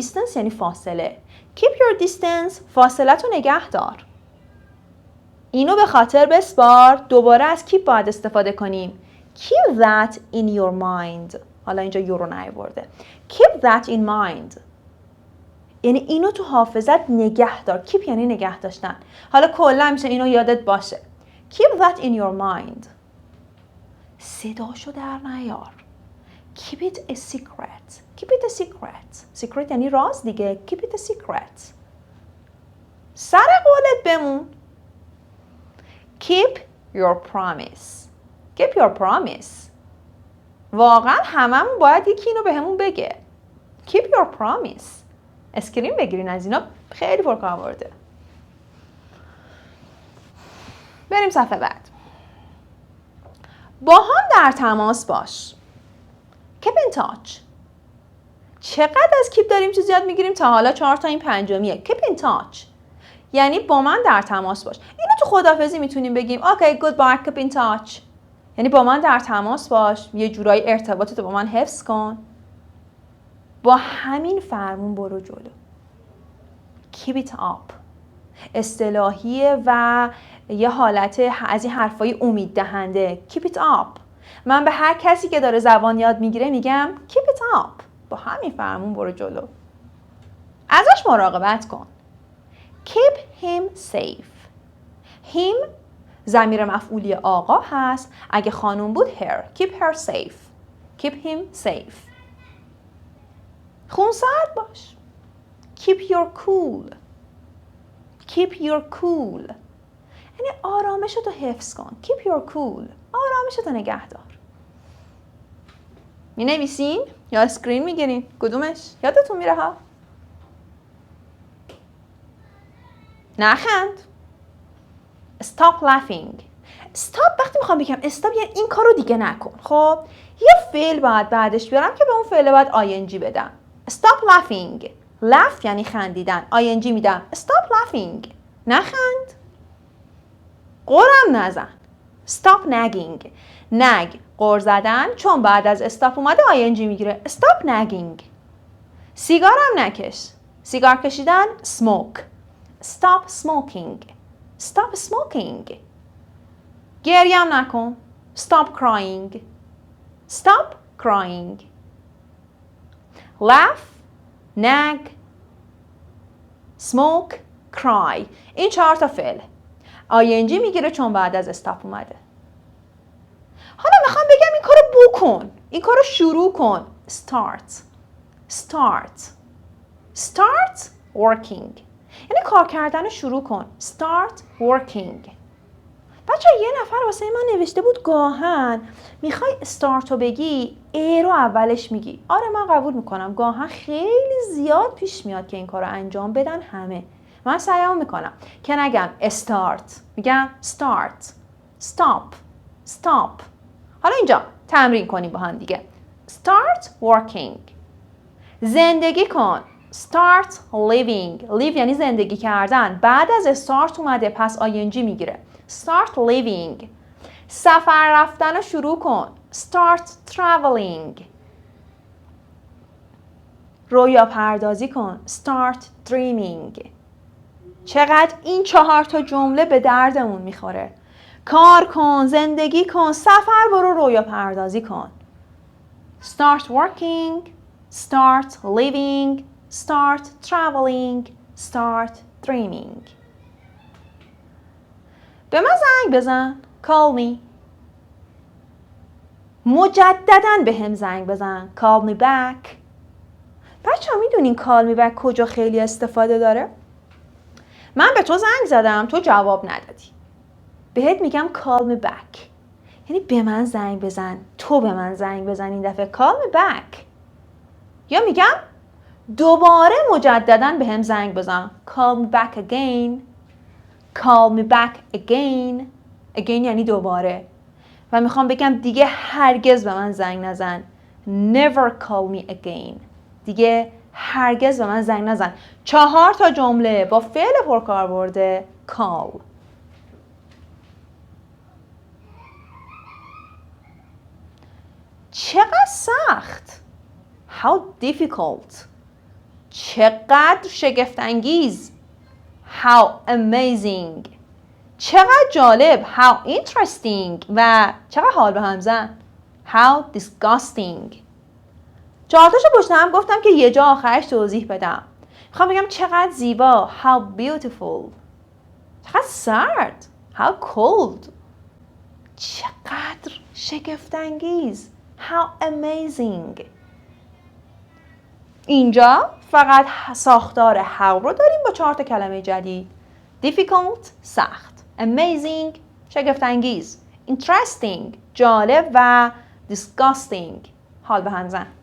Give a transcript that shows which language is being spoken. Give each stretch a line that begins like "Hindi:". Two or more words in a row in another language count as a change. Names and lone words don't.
Persian: distance یعنی فاصله.
English: keep your distance
Persian: فاصلت رو نگه دار. اینو به خاطر بسپار. دوباره از keep باید استفاده کنیم.
English: keep that in your mind.
Persian: حالا اینجا یورو نیاورده.
English: keep that in mind
Persian: یعنی اینو تو حافظت نگه دار. keep یعنی نگه داشتن. حالا کلا میشه اینو یادت باشه.
English: keep that in your mind.
Persian: صداشو در نیار.
English: keep it a secret. keep it a secret.
Persian: secret یعنی راز دیگه.
English: keep it a secret.
Persian: سر قولت بمون.
English: keep your promise. keep your promise.
Persian: واقعا هممون باید یکی اینو بهمون بگه.
English: keep your promise.
Persian: اسکرین بگیرین از اینا، خیلی پرکاربرده. بریم صفحه بعد. با هم در تماس باش.
English: keep in touch.
Persian: چقدر از keep داریم چیز یاد میگیریم تا حالا 4 تا این پنجمیه.
English: keep in touch
Persian: یعنی با من در تماس باش. اینو تو خداحافظی میتونیم بگیم
English: okay goodbye keep in touch
Persian: یعنی با من در تماس باش، یه جورایی ارتباطتو با من حفظ کن. با همین فرمون برو جلو.
English: keep it up
Persian: اصطلاحیه و یه حالت از این حرفای امید دهنده.
English: keep it up.
Persian: من به هر کسی که داره زبان یاد میگیره میگم
English: keep it up.
Persian: با همین فرمون برو جلو. ازش مراقبت کن.
English: keep him safe.
Persian: him ضمیر مفعولی آقا هست. اگه خانوم بود
English: her. keep her safe. keep him safe.
Persian: خونسرد باش.
English: keep your cool. keep your cool
Persian: یعنی آرامشتو حفظ کن.
English: keep your cool
Persian: آرامشتو نگه دار. می نویسین یا اسکرین میگیرین؟ کدومش؟ یادتون میره ها؟ نخند.
English: stop laughing.
Persian: stop وقتی میخوام بگم stop یعنی این کارو دیگه نکن. خب یه فعل باید بعدش بیارم که به اون فعل باید ing بدم.
English: stop laughing. laugh
Persian: یعنی خندیدن.
English: ing میدم. stop laughing.
Persian: نخند. قرم نزن.
English: stop nagging.
Persian: nag قر زدن چون بعد از stop اومده ing میگیره.
English: stop nagging.
Persian: سیگارم نکش. سیگار کشیدن
English: smoke. stop smoking. stop smoking.
Persian: گریم نکن.
English: stop crying. stop crying. laugh, nag, smoke, cry.
Persian: این 4 تا فعل. ing میگیره چون بعد از استاپ اومده. حالا میخوام بگم این کارو بکن. این کارو شروع کن.
English: start. start. start working.
Persian: یعنی کار کردن رو شروع کن.
English: start working.
Persian: بچه یه نفر واسه من نوشته بود گاهن میخوای استارت رو بگی ای رو اولش میگی. آره من قبول میکنم گاهن خیلی زیاد پیش میاد که این کار رو انجام بدن همه. من سعیمو میکنم که نگم استارت، میگم start.
English: stop. stop.
Persian: حالا اینجا تمرین کنیم با هم دیگه.
English: start working.
Persian: زندگی کن.
English: start living. live
Persian: یعنی زندگی کردن. بعد از start اومده پس ing میگیره.
English: start living.
Persian: سفر رفتن رو شروع کن.
English: start traveling.
Persian: رویا پردازی کن.
English: start dreaming.
Persian: چقدر این 4 تا جمله به دردمون میخوره. کار کن، زندگی کن، سفر برو، رویا پردازی کن.
English: start working. start living. start traveling. start dreaming.
Persian: به من زنگ بزن.
English: call me.
Persian: مجدداً به هم زنگ بزن.
English: call me back.
Persian: بچه ها میدونین
English: call me back
Persian: کجا خیلی استفاده داره؟ من به تو زنگ زدم، تو جواب ندادی. بهت میگم
English: call me back.
Persian: یعنی به من زنگ بزن، تو به من زنگ بزن این دفعه
English: call me back.
Persian: یا میگم دوباره مجدداً به هم زنگ بزن.
English: call me back again. call me back again.
Persian: again یعنی دوباره. و میخوام بگم دیگه هرگز به من زنگ نزن.
English: never call me again.
Persian: دیگه هرگز به من زنگ نزن. 4 تا جمله با فعل پرکاربرد call. چقدر سخت.
English: How difficult.
Persian: چقدر شگفت‌انگیز.
English: How amazing.
Persian: چقدر جالب.
English: How interesting.
Persian: و چقدر حال به هم زن.
English: How disgusting.
Persian: 4 تاشو پشت هم گفتم که یه جا آخرش توضیح بدم. میخوام بگم چقدر زیبا.
English: How beautiful.
Persian: چقدر سرد.
English: How cold.
Persian: چقدر شگفت‌انگیز.
English: How amazing.
Persian: اینجا فقط ساختار how رو داریم با 4 تا کلمه جدید. difficult سخت. amazing شگفت‌انگیز. interesting جالب و disgusting حال به هم زن.